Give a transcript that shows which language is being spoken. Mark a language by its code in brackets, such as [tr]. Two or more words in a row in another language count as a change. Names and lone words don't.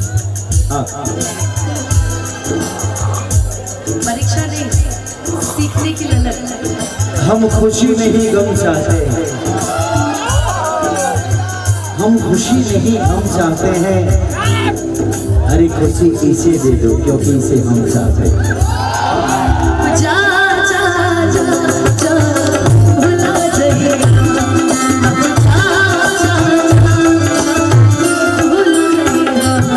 [hi] परीक्षा नहीं, सीखने की ललक। हम खुशी नहीं गम चाहते, हम खुशी नहीं हम चाहते हैं, अरे खुशी इसे दे दो क्योंकि इसे हम चाहते हैं। जा जा जा जा भुला जाइए अब जा जा जा भूल जाइए।